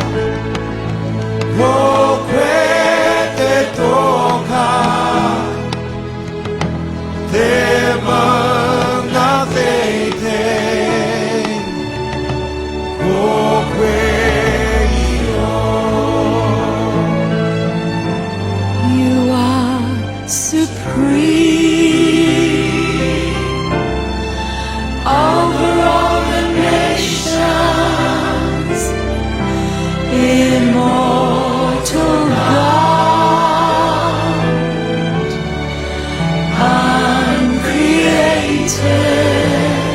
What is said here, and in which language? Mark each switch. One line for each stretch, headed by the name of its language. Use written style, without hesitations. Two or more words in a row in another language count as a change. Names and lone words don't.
Māori: Koe te toka Te mana teitei Koe Io
English: You are supreme over all the nations, immortal God, uncreated.